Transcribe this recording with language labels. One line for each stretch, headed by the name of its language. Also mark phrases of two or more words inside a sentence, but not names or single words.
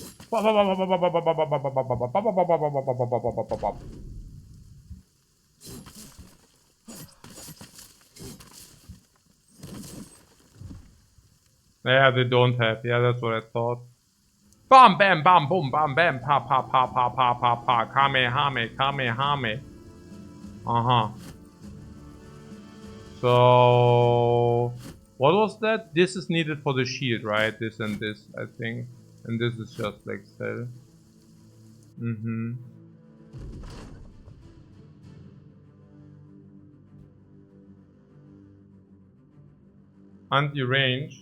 English: Yeah, they don't have. Yeah, that's what I thought. Bam, bam, bam, boom, bam, bam, pa, pa, pa, pa, pa, pa, pa, kamehame, kamehame. Uh-huh. So, what was that? This is needed for the shield, right? This and this, I think. And this is just like cell. Mm-hmm. Anti-range.